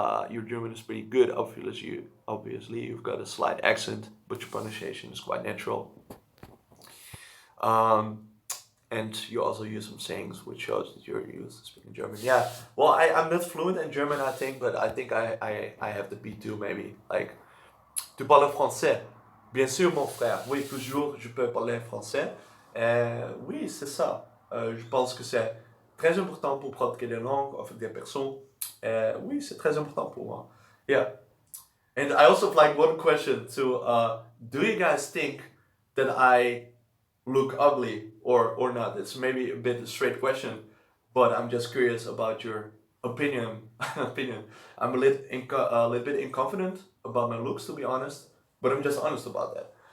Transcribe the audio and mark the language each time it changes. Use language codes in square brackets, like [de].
[en] Your German is pretty good. Obviously, you've got a slight accent, but your pronunciation is quite natural. And you also use some sayings which shows that you're used to speaking German. Yeah, well, I'm not fluent in German, I think, but I think I have the B2 maybe. [fr] Like, tu parles français? Bien sûr, mon frère. Oui, toujours, je peux parler français. Oui, c'est ça. Je pense que c'est très important pour pratiquer les langues avec des personnes. Oui, c'est très important pour moi. [en] Yeah. And I also have like one question to, do you guys think that I look ugly or not? It's maybe a bit a straight question, but I'm just curious about your opinion. opinion. I'm a little bit inconfident about my looks, to be honest, but I'm just honest about that.